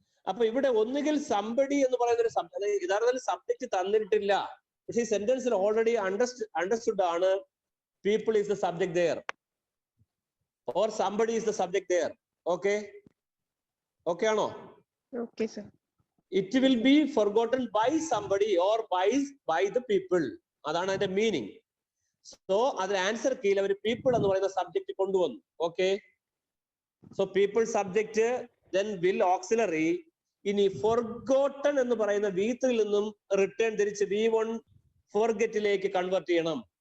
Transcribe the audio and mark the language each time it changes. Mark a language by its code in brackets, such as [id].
[ml] അപ്പൊ ഇവിടെ ഒന്നുകിൽ സംബഡി എന്ന് പറയുന്ന ഒരു യഥാർത്ഥത്തിൽ സബ്ജക്റ്റ് തന്നിട്ടില്ല, പക്ഷെ ഈ സെന്റൻസിൽ ഓൾറെഡി അണ്ടർസ്റ്റുഡ് ആണ് [en] people is the subject there [ml] or somebody is the subject there. Okay ആണോ? [en] Okay, sir. It will be forgotten by somebody or by the people. [ml] അതാണ് അതിന്റെ മീനിങ്. സോ അതിന് ആൻസർ കീയിൽ അവർ പീപ്പിൾ എന്ന് പറയുന്ന subject കൊണ്ടുവന്നു. Okay, so people subject, then will auxiliary. ഇനി forgotten എന്ന് പറയുന്ന V3 നിന്നും റിട്ടേൺ തിരിച്ച് V1 ഫോർഗെറ്റിലേക്ക് കൺവേർട്ട് ചെയ്യണം.